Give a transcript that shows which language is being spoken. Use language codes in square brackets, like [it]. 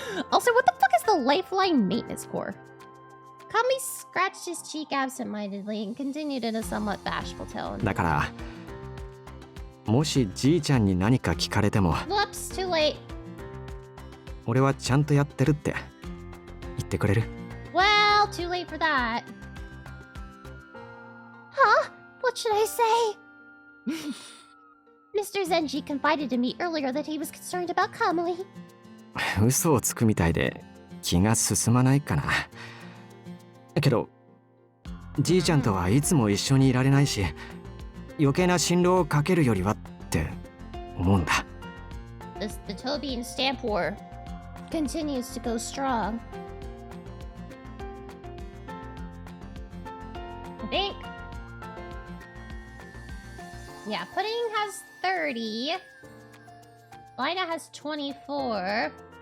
[en] Also, what the fuck is the Lifeline Maintenance Corps? Kami scratched his cheek absentmindedly and continued in a somewhat bashful tone. [ja] だから、もしじいちゃんに何か聞かれても、 [en] Whoops, too late. [ja] 俺はちゃんとやってるって言ってくれる？ [en] Well, too late for that. Huh? What should I say? Mr. Zenji confided to me earlier that he was concerned about Kamui. [ja] 嘘をつくみたいで気が進まないかな。けどじいちゃんとはいつも一緒にいられないし、余計な心労をかけるよりはって思うんだ。 [en] The Toby and Stamp War continues to go strong. I think. Yeah, Pudding has 30. Lina has 24.